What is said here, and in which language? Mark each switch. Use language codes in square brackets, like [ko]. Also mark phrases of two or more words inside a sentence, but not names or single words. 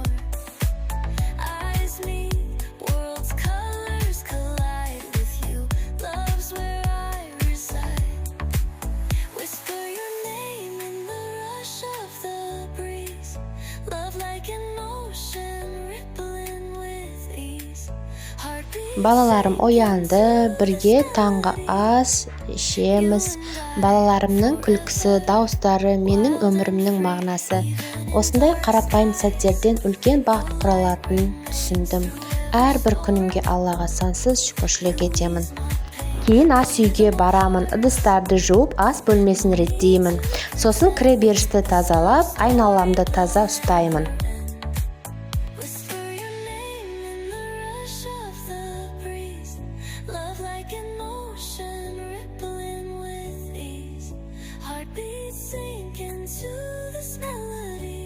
[en] Eyes meet, worlds colors collide with you. Love's where I reside. Whisper your name in the rush of the breeze. Love like an ocean rippling with ease. [kk] Балаларым оянды, бірге таңғы ас ішеміз. Балаларымның күлкісі, дауыстары менің өмірімнің мағынасы. Осындай қарапайым сәттерден үлкен бақыт құралатынын түсіндім. Әрбір күнімге Аллаға сансыз шүкіршілік етемін. Кейін ас үйге барамын, ыдыстарды жуып, ас бөлмесін реттеймін. Сосын кіреберісті тазалап, айналамды таза ұстаймын. [en] Whisper your name in the rush of the breeze. Love like an ocean rippling with ease. Heartbeats sink into this melody.